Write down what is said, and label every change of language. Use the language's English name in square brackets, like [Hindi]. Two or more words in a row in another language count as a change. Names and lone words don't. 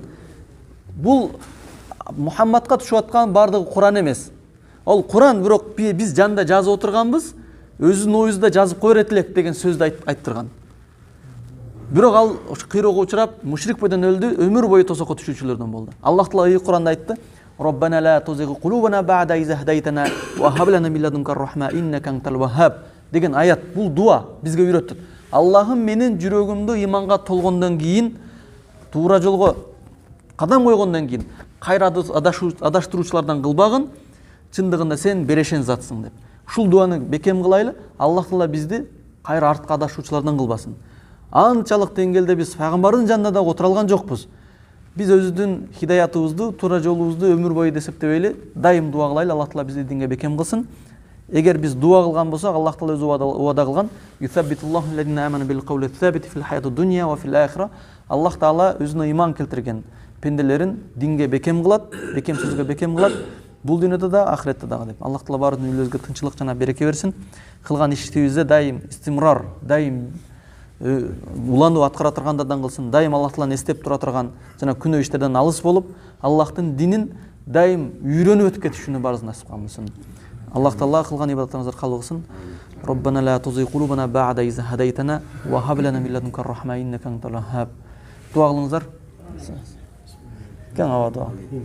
[Kyrgyz] Бул Мухаммадка түшүп аткан бардыгы Куран эмес. Ол Куран, бирок биз жанында жазып отурганбыз, өзүнүн оюзда жазып кое берет элек деген сөздү айттырган. Бирок ал кыйроого учурап мушрик бойдон өлдү, өмүр бою тосокко түшүүчүлөрдөн болду. Аллах Таала ыйык Куранда айтты: [Arabic] "ربنا لا تزغ قلوبنا بعد إذ هديتنا وهب لنا من لدنك رحمة إنك أنت الوهاب" [Kyrgyz] деген аят. Бул дуа бизге үйрөттү. Аллахым менин жүрөгүмдү иманга толгондон кийин, туура жолго кадам койгондон кийин кайра адаштыруучулардан кылбагын, чындыгында сен берешен затсың деп. Ушул дуаны бекем кылайлы. Аллах Таала бизди кайра артка адашуучулардан кылбасын. Анчалык деңгээлде биз пайгамбардын жанында да отура алган жокпуз. Биз өзүбүздүн хидаятыбызды, туура жолубузду өмүр бою эсептебейли, дайым дуа кылайлы. Аллах Таала бизди динге бекем кылсын. Эгер биз дуа кылган болсок, Аллах Таала өзү убада кылган: [Arabic] "يثبت الله الذين آمنوا بالقول الثابت في الحياة الدنيا وفي الآخرة". [Kyrgyz] Аллах Таала өзүнө иман келтирген пенделерин динге бекем кылат, бекем сөзгө бекем кылат. Бул дүйнөдө да, ахиретте дагы деп. Аллах Таала баардык дүниелерге тынчылык жана береке берсин. Кылган ишибизде дайым истимрар, дайым улануу аткара тургандардан кылсын. Дайым Аллах Тааланы эстеп тура турган жана күнөө иштерден алыс болуп, Аллахтын динин дайым үйрөнүп өтүп кетишүүнү баарыбыз насип кылсын. Аллах Таала кылган ибадаттарыбызды кабыл кылсын. [Arabic] ربنا لا تزغ قلوبنا بعد إذ هديتنا وهب لنا من لدنك رحمة إنك أنت الوهاب. [Kyrgyz] Дуа кылыңыздар. Кең аба дуа.